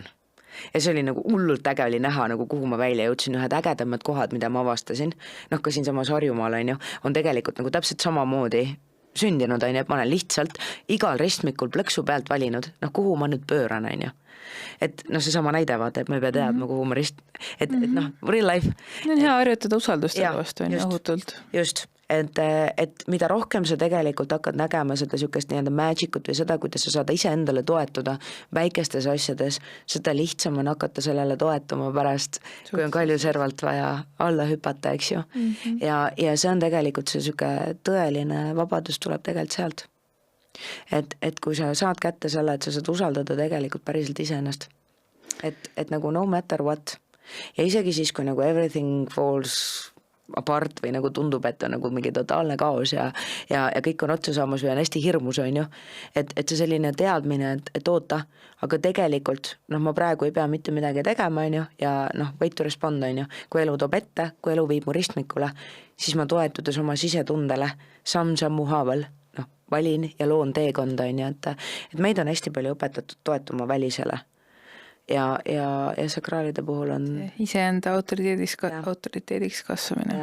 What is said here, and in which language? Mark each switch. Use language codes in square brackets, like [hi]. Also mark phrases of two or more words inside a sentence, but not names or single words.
[et] Ja see oli nagu hullult äge oli näha, nagu kuhu ma välja jõudsin, ühed ägedamad kohad, mida ma avastasin, ka siin samas Harjumaal on tegelikult nagu täpselt samamoodi sündinud, on ju, et ma olen lihtsalt igal ristmikul plõksu pealt valinud, kuhu ma nüüd pööran, on ju. Et see sama näide vaata, et ma ei pea teadma, kuhu ma et [en] real life. [et] On hea harjutada usaldustele vastu, on ju, ohutult. Just. Et mida rohkem sa tegelikult hakkad nägema seda siukest nii-öelda magicut või seda, kuidas sa saad ise endale toetuda väikestes asjades, seda lihtsam on hakata sellele toetuma pärast, kui on kaljuservalt vaja alla hüpata, eks ju. Ja see on tegelikult see siuke tõeline vabadus tuleb tegelikult sealt. Et kui sa saad kätte selle, et sa saad usaldada tegelikult päriselt iseennast. Et nagu [en] no matter what. [et] Ja isegi siis, kui nagu [en] everything falls apart [et] või nagu tundub, et on nagu mingi totaalne kaos ja kõik on otsa saamas või on hästi hirmus, on ju. Et see selline teadmine, et oota, aga tegelikult noh, ma praegu ei pea mitte midagi tegema, on ju, ja noh, [en] wait to respond, [et] on ju, kui elu toob ette, kui elu viib mu ristmikule, siis ma toetudes oma sisetundele samm-sammu haaval, noh, valin ja loon teekonda, on ju, et meid on hästi palju õpetatud toetuma välisele. Ja sakraalide puhul on iseenda autoriteediks kasvamine.